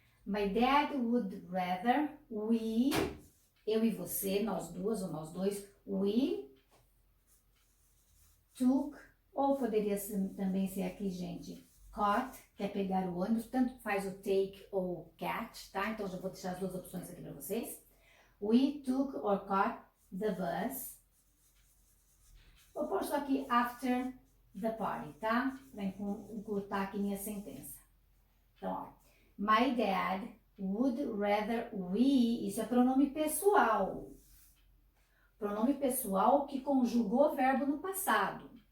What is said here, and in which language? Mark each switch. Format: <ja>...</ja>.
<en>My dad would rather we,</en> <pt>eu e você, nós duas ou nós dois, we took, ou poderia também ser aqui, gente, caught, que é pegar o ônibus, tanto faz o take ou catch, tá? Então, já vou deixar as duas opções aqui para vocês.</pt> <en>We took or caught the bus.</en> <pt>Vou pôr só aqui</pt> <en>after the party,</en> <pt>tá? Para encurtar aqui minha sentença. Então, ó,</pt> <en>my dad would rather we,</en> <pt>isso é pronome pessoal. Pronome pessoal que conjugou o verbo no passado.</pt>